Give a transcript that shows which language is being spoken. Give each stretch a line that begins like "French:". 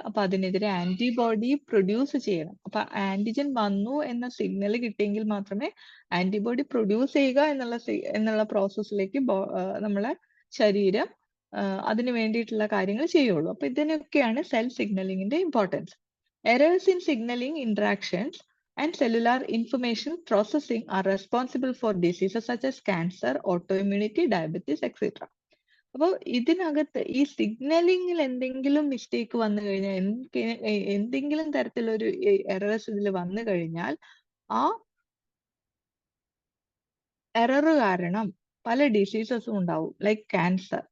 Malayalam: അപ്പൊ അതിനെതിരെ antibody produce ചെയ്യണം. അപ്പൊ ആന്റിജൻ വന്നു എന്ന സിഗ്നൽ കിട്ടിയെങ്കിൽ മാത്രമേ ആന്റിബോഡി പ്രൊഡ്യൂസ് ചെയ്യുക എന്നുള്ള പ്രോസസ്സിലേക്ക് നമ്മളെ ശരീരം അതിന് വേണ്ടിയിട്ടുള്ള കാര്യങ്ങൾ ചെയ്യുള്ളൂ. അപ്പൊ ഇതിനൊക്കെയാണ് cell സിഗ്നലിങ്ങിന്റെ importance.
English: Errors in signalling interactions and cellular information processing are responsible for diseases such as cancer, autoimmunity, diabetes, etc.
Malayalam: അപ്പോൾ ഇതിനകത്ത് ഈ സിഗ്നലിംഗിൽ എന്തെങ്കിലും മിസ്റ്റേക്ക് വന്നു കഴിഞ്ഞാൽ, എന്തെങ്കിലും തരത്തിലൊരു എറേഴ്സ് ഇതിൽ വന്നു കഴിഞ്ഞാൽ ആ എറർ കാരണം പല ഡിസീസസും ഉണ്ടാവും. Like cancer.